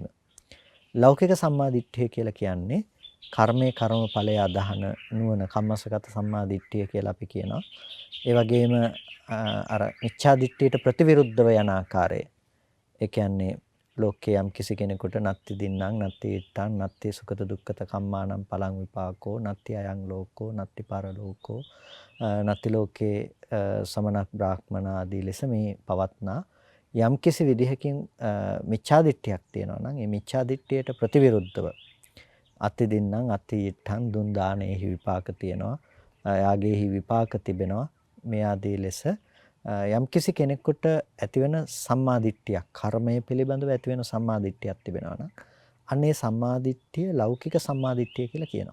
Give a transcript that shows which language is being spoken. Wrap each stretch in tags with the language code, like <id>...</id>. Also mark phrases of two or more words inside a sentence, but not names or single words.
<si>ලෞකික සම්මාදිට්ඨිය කියලා කියන්නේ කර්මයේ කර්මඵලයේ අදහන නුවණ, කම්මසගත සම්මාදිට්ඨිය කියලා අපි කියනවා. ඒ වගේම අර මිච්ඡාදිට්ඨියට ප්‍රතිවිරුද්ධව යන ආකාරය. ඒ කියන්නේ ලෝකයේ යම් කිසි කෙනෙකුට</si> <pi>නත්ති දින්නම් නත්ති ඉත්තං නත්ති සුඛත දුක්ඛත කම්මානම් පලං විපාකෝ නත්ති අයං ලෝකෝ නත්ති පරලෝකෝ නත්ති ලෝකේ සමනක් බ්‍රාහ්මණ</pi> <si>ආදී ලෙස මේ පවත්නා යම් කිසි විදිහකින් මිච්ඡාදිට්ඨියක් තියෙනවා නම් ඒ මිච්ඡාදිට්ඨියට ප්‍රතිවිරුද්ධව</si> <pi>අත්ති දින්නම් අත්ති ඉත්තං</pi> <si>දුන් දානයේහි විපාක තියෙනවා, යාගයේහි විපාක තිබෙනවා, මේ ආදී ලෙස යම්කිසි කෙනෙකුට ඇතිවෙන සම්මාදිට්ඨියක්, කර්මය පිළිබඳව ඇතිවෙන සම්මාදිට්ඨියක් තිබෙනවා නම් අන්නේ සම්මාදිට්ඨිය ලෞකික සම්මාදිට්ඨිය කියලා කියනවා.</si>